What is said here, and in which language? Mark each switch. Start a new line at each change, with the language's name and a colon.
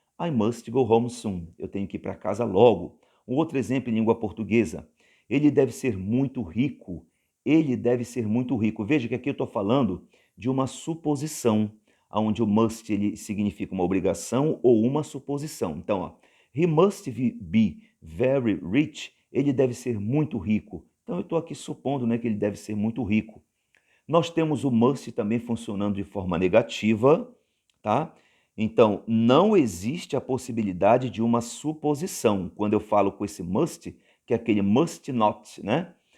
English: I must go home soon.
Portuguese: Eu tenho que ir para casa logo. Um outro exemplo em língua portuguesa. Ele deve ser muito rico. Ele deve ser muito rico. Veja que aqui eu estou falando de uma suposição, onde o must ele significa uma obrigação ou uma suposição. Então, ó,
English: he must be very rich.
Portuguese: Ele deve ser muito rico. Então, eu estou aqui supondo, né, que ele deve ser muito rico. Nós temos o must também funcionando de forma negativa, tá? Então, não existe a possibilidade de uma suposição. Quando eu falo com esse must, que é aquele must not, né?